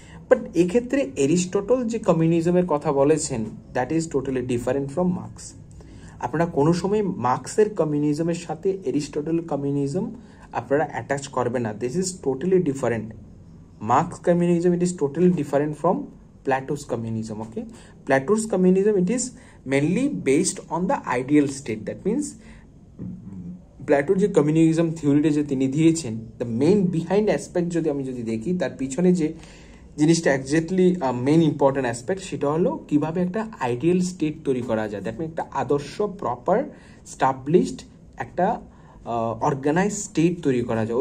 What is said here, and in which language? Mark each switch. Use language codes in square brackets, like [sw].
[bn] But এক্ষেত্রে Aristotle যে কমিউনিজমের কথা বলেছেন, [en] That is totally different from Marx. [bn] আপনারা কোনো সময় মার্ক্সের কমিউনিজমের সাথে এরিস্টটল কমিউনিজম আপনারা অ্যাটাচ করবেন না। [en] This is totally different. Marx communism, it is totally different from Plato's communism. Okay, Plato's communism, it is mainly based on the ideal state. [bn] That means প্ল্যাটোর যে communism থিওরিটা যে তিনি দিয়েছেন, [en] the main behind aspect [bn] যদি আমি দেখি, তার পিছনে যে জিনিসটা একজ্যাক্টলি মেইন ইম্পর্টেন্ট অ্যাসপেক্ট, সেটা হলো কিভাবে একটা আইডিয়াল স্টেট তৈরি করা যায়। দ্যাট মিন একটা আদর্শ, প্রপার, স্টাবলিশড একটা অর্গানাইজ স্টেট তৈরি করা যায়।